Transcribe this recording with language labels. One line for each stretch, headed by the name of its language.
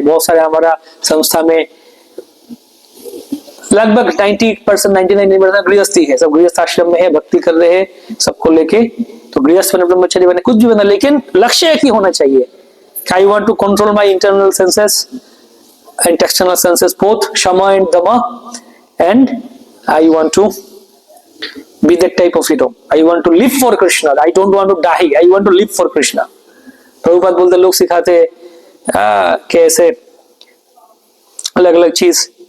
Hindi: बहुत सारे हमारा संस्था में लगभग 90% 99% गृहस्थी है, सब गृहस्थ आश्रम में है, भक्ति कर रहे हैं सबको लेके। तो गृहस्थ बने, ब्रह्मचारी बने, कुछ भी बना, लेकिन लक्ष्य एक ही होना चाहिए।
English: I want to control my internal senses and external senses both, shama and dama, and I want to be that type of hero. I want to live for Krishna. I don't want to die. I want to live for Krishna.
Hindi: Prabhupada बोलते, लोग सिखाते कैसे अलग अलग चीज।